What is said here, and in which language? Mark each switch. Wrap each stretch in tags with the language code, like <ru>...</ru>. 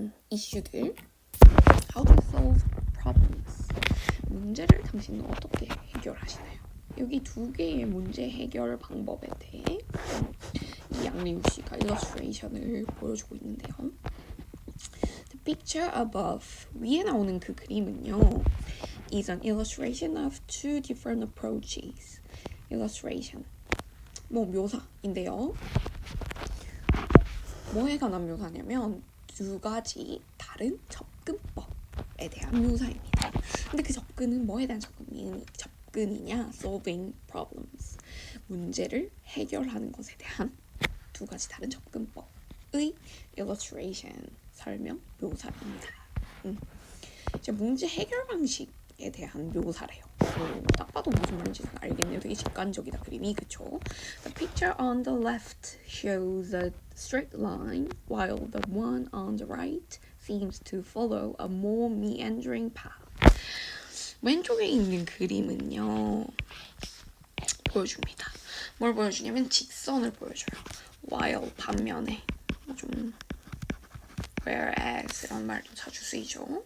<ko>이슈들.</ko> <en>How to solve problems.</en> <ko>문제를 당신은 어떻게 해결하시나요? 여기 두 개의 문제 해결 방법에 대해 이 양리우 씨가 일러스트레이션을 보여주고 있는데요. The</ko> <en>picture above</en> <ko>위에 나오는 그 그림은요</ko> <en>is an illustration of two different approaches.</en> <ko>illustration 뭐 묘사인데요. 뭐에 관한 묘사냐면 두 가지 다른 접근법에 대한 묘사입니다. 근데 그 접근은 뭐에 대한 접근이냐?</ko> <en>solving problems.</en> <ko>문제를 해결하는 것에 대한 두 가지 다른 접근법의 illustration, 설명, 묘사입니다. 이제 문제 해결 방식에 대한 묘사래요. 딱 봐도 무슨 말인지 알겠네요. 되게 직관적이다 그림이, 그쵸?</ko> <en>The picture on the left shows a straight line, while the one on the right seems to follow a more meandering path.</en> <ko>왼쪽에 있는 그림은요 보여줍니다. 뭘 보여주냐면 직선을 보여줘요. while 반면에 좀 whereas 이런 말도 자주 쓰이죠.</ko>